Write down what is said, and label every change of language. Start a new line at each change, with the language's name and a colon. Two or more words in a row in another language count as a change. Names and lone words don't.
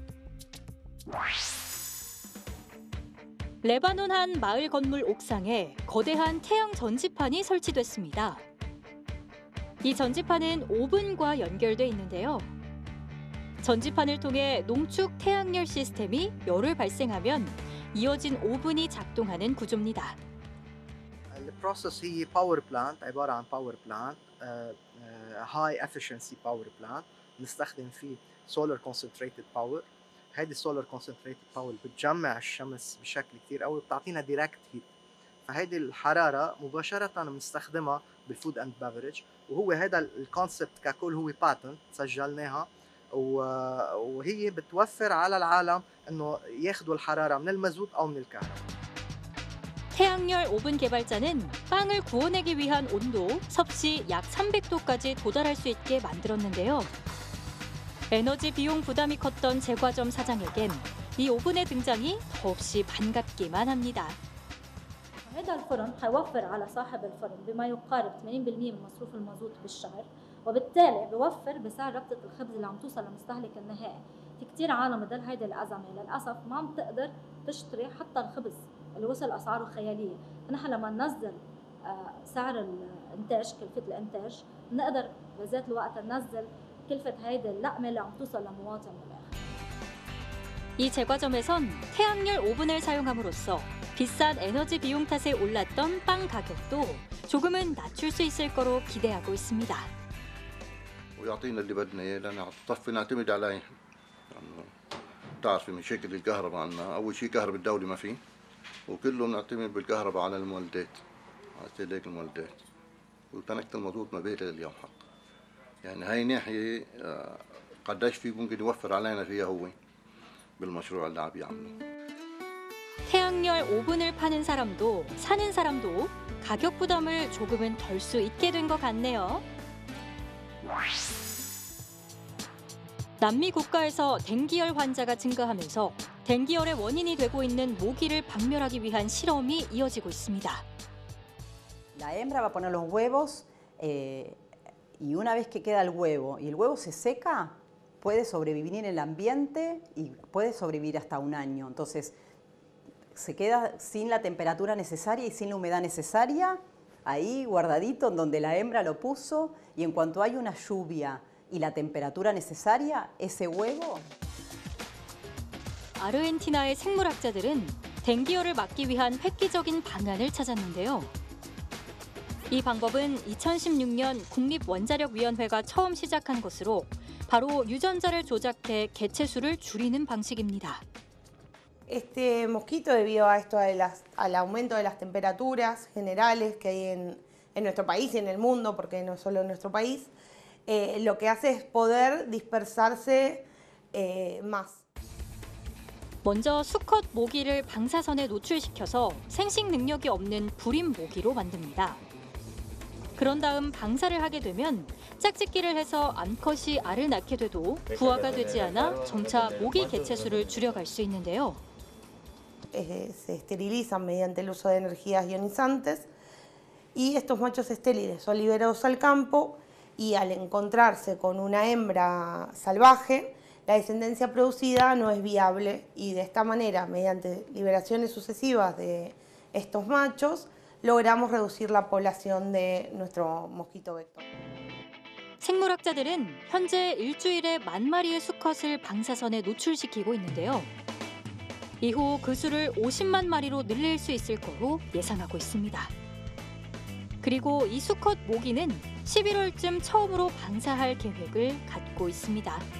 Korean: 레바논 한 마을 건물 옥상에 거대한 태양 전지판이 설치됐습니다. 이 전지판은 오븐과 연결돼 있는데요. 전지판을 통해 농축 태양열 시스템이 열을 발생하면 이어진 오븐이 작동하는 구조입니다.
Arabic: البروسيس هي
English: power plant
Arabic: عباره عن
English: power plant high efficiency power plant
Arabic: بنستخدم فيه
English: solar concentrated power.
Arabic: هيدي
English: solar concentrated power
Arabic: بتجمع الشمس بشكل كثير قوي بتعطينا
English: direct heat.
Arabic: فهيدي الحراره مباشره بنستخدمها
English: food and beverage
Arabic: وهو هذا الكونسبت ككل هو باتنت سجلناها وهي بتوفر على العالم انه ياخذوا الحراره من المازوت او من الكهرباء.
Korean: 태양열 오븐 개발자는 빵을 구워내기 위한 온도 섭씨 약 300도까지 도달할 수 있게 만들었는데요. 에너지 비용 부담이 컸던 제과점 사장에겐 이 오븐의 등장이 더없이 반갑기만 합니다.
Arabic: هذا الفرن حيوفر على صاحب الفرن بما يقارب 80% من مصروف المازوت بالشهر وبالتالي بيوفر بسعر ربطة الخبز اللي عم توصل للمستهلك النهائي. في كثير عالم بضل هيدي الأزمة للأسف ما عم تقدر تشتري حتى الخبز اللي وصل أسعاره خيالية. نحن لما ننزل سعر الإنتاج كلفة الإنتاج نقدر بذات الوقت ننزل كلفة هيدي اللقمة اللي عم توصل لمواطن بالآخر.
Korean: 이 제과점에선 태양열 오븐을 사용함으로써 비싼 에너지 비용 탓에 올랐던 빵 가격도 조금은 낮출 수 있을 거로 기대하고 있습니다.
Arabic: ويعطينا اللي بدنا اياه لان طفي نعتمد عليه. بتعرفي مشاكل الكهرباء عندنا، اول شيء كهرباء الدولة ما في وكله بنعتمد بالكهرباء على المولدات، على استهلاك المولدات. وتنكت المضبوط ما بيت اليوم حق. يعني هاي ناحية قديش في ممكن يوفر علينا فيها هو بالمشروع اللي عم يعمله.
Korean: 태양열 오븐을 파는 사람도 사는 사람도 가격 부담을 조금은 덜 수 있게 된 것 같네요. 남미 국가에서 댕기열 환자가 증가하면서 댕기열의 원인이 되고 있는 모기를 박멸하기 위한 실험이 이어지고 있습니다.
Spanish: La hembra va a poner los huevos y una vez que queda el huevo y el huevo se seca, puede sobrevivir en el ambiente y puede sobrevivir hasta un año. Entonces, se queda sin la temperatura necesaria y sin la humedad necesaria, ahí guardadito en donde la hembra lo puso, y en cuanto hay una lluvia y la temperatura necesaria, ese huevo...
Korean: 아르헨티나의 생물학자들은 댕기열을 막기 위한 획기적인 방안을 찾았는데요. 이 방법은 2016년 국립원자력위원회가 처음 시작한 것으로 바로 유전자를 조작해 개체 수를 줄이는 방식입니다.
Spanish: Este mosquito, debido a esto, al aumento de las temperaturas generales que hay en nuestro país y en el mundo, porque no solo en nuestro país, lo que hace es poder dispersarse más.
Korean: 먼저 수컷 모기를 방사선에 노출시켜서 생식 능력이 없는 불임 모기로 만듭니다. 그런 다음 방사를 하게 되면 짝짓기를 해서 암컷이 알을 낳게 돼도 부화가 되지 않아 점차 모기 개체 수를 줄여갈 수 있는데요.
Spanish: Se esterilizan mediante el uso de energías ionizantes y estos machos estériles son liberados al campo y al encontrarse con una hembra salvaje, la descendencia producida no es viable y de esta manera, mediante liberaciones sucesivas de estos machos, logramos reducir la población de nuestro mosquito vector.
Korean: 생물학자들은 현재 일주일에 10,000마리의 수컷을 방사선에 노출시키고 있는데요. 이후 그 수를 50만 마리로 늘릴 수 있을 거로 예상하고 있습니다. 그리고 이 수컷 모기는 11월쯤 처음으로 방사할 계획을 갖고 있습니다.